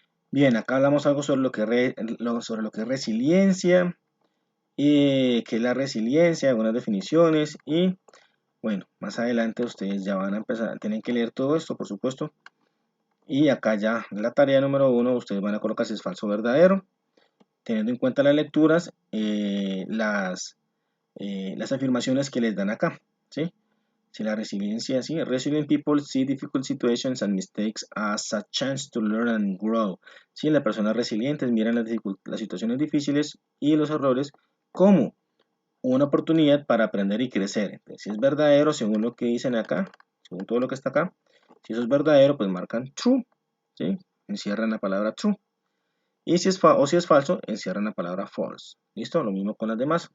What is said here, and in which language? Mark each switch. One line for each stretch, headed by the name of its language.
Spanish: Bien, acá hablamos algo sobre lo que es resiliencia y qué es la resiliencia, algunas definiciones y bueno, más adelante ustedes ya van a empezar, tienen que leer todo esto, por supuesto. Y acá ya la tarea número 1, ustedes van a colocar si es falso o verdadero, teniendo en cuenta las lecturas, las afirmaciones que les dan acá, ¿sí? Si la resiliencia, sí,
English: resilient people see difficult situations and mistakes as a chance to learn and grow.
Spanish: Sí, las personas resilientes miran las situaciones difíciles y los errores como una oportunidad para aprender y crecer. Entonces, si es verdadero, según lo que dicen acá, según todo lo que está acá, si eso es verdadero, pues marcan true, ¿sí? Encierran la palabra true. Y si es falso, encierran la palabra false. ¿Listo? Lo mismo con las demás.